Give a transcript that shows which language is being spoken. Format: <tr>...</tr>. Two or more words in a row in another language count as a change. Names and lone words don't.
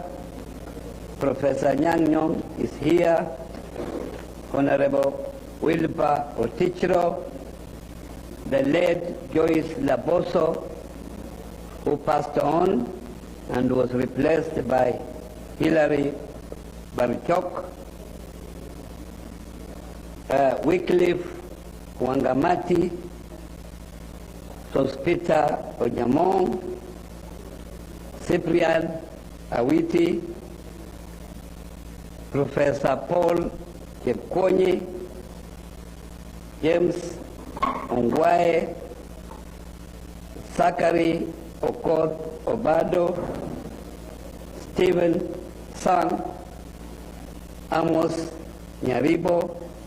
<en>Professor Nyang is here, Honorable Wilbur Otichro, the late Joyce Laboso, who passed on and was replaced by Hilary Barchok, Wycliffe Wangamati, Sospita Onyamong, Cyprian Awiti, Professor Paul Chepkonyi, James Ongwae, Zachary Okoth Obado, Stephen Sang, Amos Nyaribo.</en>